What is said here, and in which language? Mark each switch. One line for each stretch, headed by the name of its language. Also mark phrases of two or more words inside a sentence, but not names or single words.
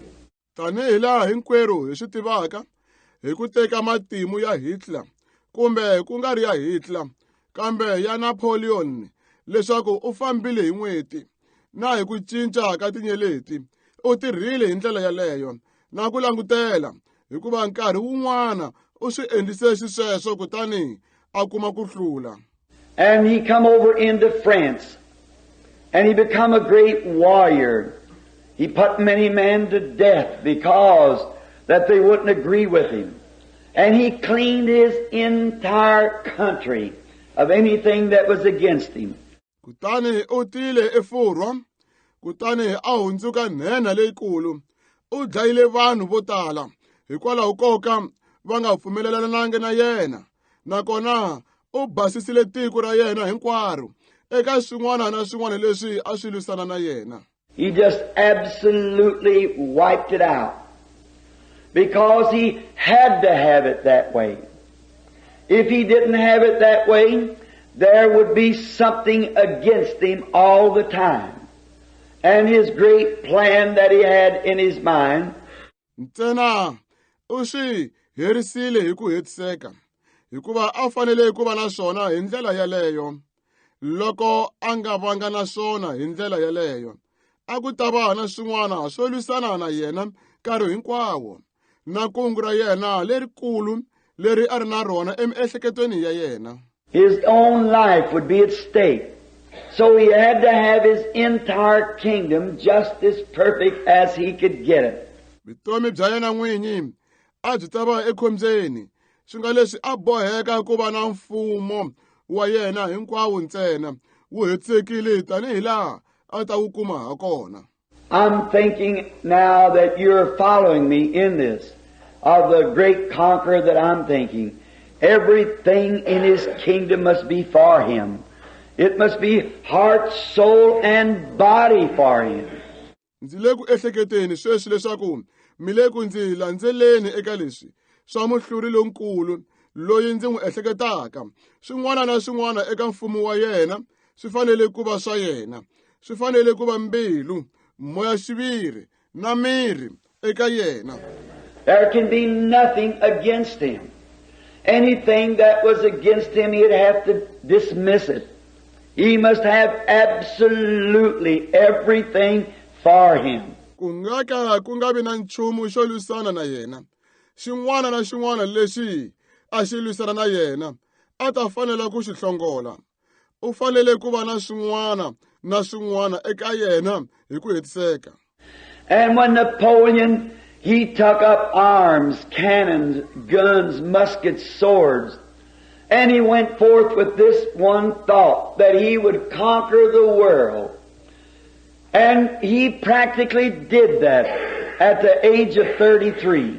Tsonga: Tanihi laha hinkwerhu hi swi tivaka hi ku teka matimu ya Hitler kumbe ku nga ri ya Hitler kambe ya Napoleon leswaku u fambile hi n'weti na hi ku cinca ka tinyeleti u tirhile hi ndlela yaleyo na ku langutela hikuva nkarhi wun'wana u swi endlise xisweswo kutani a kuma ku hlula.
English: And he come over into France and he become a great warrior. He put many men to death because that they wouldn't agree with him. And he cleaned his entire country of anything that was against him.
Tsonga: Kutani u tile eFurwa, kutani a hundzuka nhena leyikulu, u dlayile vanhu vo tala hikwalaho koka va nga pfumelelananga na yena, nakona u basisile tiko ra yena hinkwaro eka swin'wana na swin'wana leswi a swi lwisana na yena.
English: He just absolutely wiped it out because he had to have it that way. If he didn't have it that way, there would be something against him all the time. And his great plan that he had in his mind.
Tsonga: Ntsena u swi herisile hi ku hetiseka hikuva a fanele ku va na swona hi ndlela yaleyo. Loko a nga vanga na swona hi ndlela yaleyo, a ku ta va na swin'wana swo lwisana na yena nkarhi hinkwawo, na kungu ra yena lerikulu leri a ri na rona emiehleketweni ya yena.
English: His own life would be at stake. So he had to have his entire kingdom just as perfect as he could get it.
Tsonga: Vutomi bya yena n'winyi a byi ta va ekhombyeni, swi nga leswi a boheka ku va na mfumo wa yena hinkwawo ntsena wu hetisekile tanihi laha a ta wu kuma ha kona.
English: I'm thinking now that you're following me in this, of the great conqueror that I'm thinking. Everything in his kingdom must be for him. It must be heart, soul, and body for him.
Tsonga: Ndzi le ku ehleketeni sweswi leswaku mi le ku ndzi landzeleni eka leswi swa Muhluri Lonkulu loyi ndzi n'wi ehleketaka. Swin'wana na swin'wana eka mfumo wa yena swi fanele ku va swa yena. Swi fanele ku va mbilu, moya xiviri na miri eka yena.
English: There can be nothing against him. Anything that was against him, he'd have to dismiss it. He must have absolutely everything for him.
Tsonga: Ku nga vi na nchumu xo lwisana na yena. Xin'wana na xin'wana lexi a xi lwisana na yena a ta fanela ku xi hlongola. U fanele ku va na swin'wana na swin'wana eka yena hi ku hetiseka.
English: And when Napoleon, he took up arms, cannons, guns, muskets, swords, and he went forth with this one thought, that he would conquer the world. And he practically did that at the age of 33.